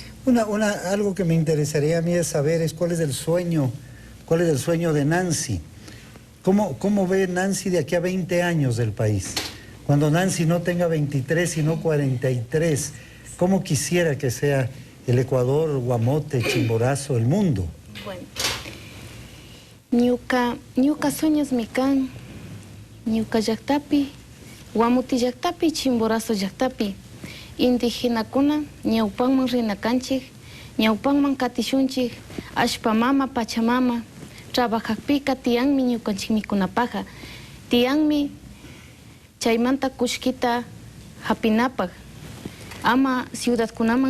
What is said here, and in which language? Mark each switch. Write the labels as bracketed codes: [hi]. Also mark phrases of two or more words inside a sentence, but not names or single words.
[es] Algo que me interesaría a mí es saber cuál es el sueño de Nancy. ¿Cómo ve Nancy de aquí a 20 años del país? Cuando Nancy no tenga 23, sino 43, ¿cómo quisiera que sea el Ecuador, Guamote, Chimborazo, el mundo? Bueno, [qu] ñuka sueños mikan, ñuka llaktapi, Guamuti llaktapi, Chimborazo llaktapi, indígena kuna, ñawpanman rinakanchik, ñawpanman katishunchik, ashpamama, pachamama, trabajaqpika tiyanmi ñukanchik mikunapaqa, tiyanmi chaymanta kushkita hapinapaq, ama ciudadkunaman